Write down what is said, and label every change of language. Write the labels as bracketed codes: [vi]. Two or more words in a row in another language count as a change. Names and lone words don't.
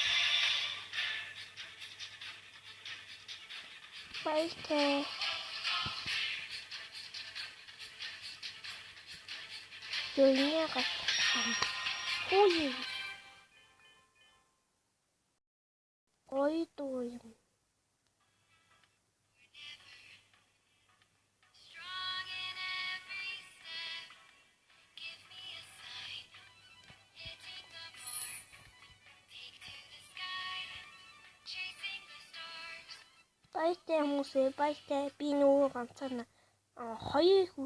[mn] Баяртай. Ёо гацсан. Хөөе. Гоё дуу юм. [en] Strong in every step. Give me a sign. Hitting the mark. Take to the sky. Chasing the stars. [mn] Баяртай хүмүүсээ. Баяртай. Би нөгөө ганцаар хоёр